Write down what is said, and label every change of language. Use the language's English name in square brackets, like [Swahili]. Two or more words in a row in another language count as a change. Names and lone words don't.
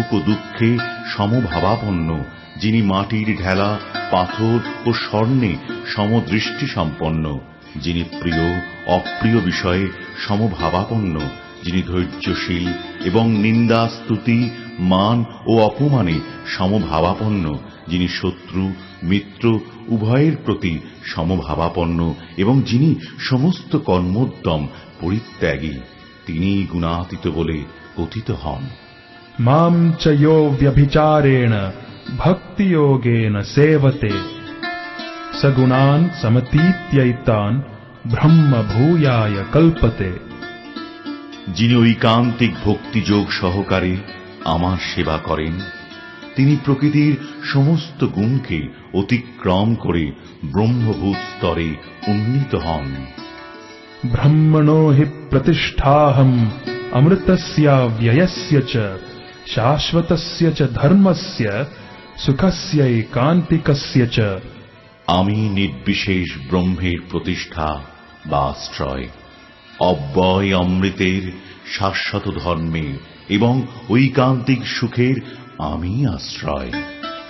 [Bangla] ও দুঃখে সমভাবাপন্ন, যিনি মাটির ঢেলা পাথর ও স্বর্ণে সমদৃষ্টি সম্পন্ন, যিনি প্রিয় অপ্রিয় বিষয়ে সমভাবাপন্ন, যিনি ধৈর্যশীল এবং নিন্দা স্তুতি মান ও অপমানে সমভাবাপন্ন, যিনি শত্রু মিত্র উভয়ের প্রতি সমভাবাপন্ন এবং যিনি সমস্ত কর্মোদ্যম পরিত্যাগী, তিনি গুণাতীত বলে কথিত হন। [Sanskrit] मां च यो व्यभिचारेण भक्ति योगेन सेवते सगुणान् समतीत्यैतान् ब्रह्म भूयाय कल्पते। [Bangla] যিনি ঐকান্তিক ভক্তিযোগ সহকারে আমার সেবা করেন, তিনি প্রকৃতির সমস্ত গুণকে অতিক্রম করে ব্রহ্মভূত স্তরে উন্নীত হন। [Sanskrit] ब्रह्मणो हि प्रतिष्ठाहम् अमृतस्य व्ययस्य च शाश्वतस्य च धर्मस्य सुखस्यैकान्तिकस्य च। [Bangla] আমি নির্বিশেষ ব্রহ্মের প্রতিষ্ঠা বা আশ্রয়, অব্যয় অমৃতের শাশ্বত ধর্মের এবং ঐকান্তিক সুখের আমি আশ্রয়।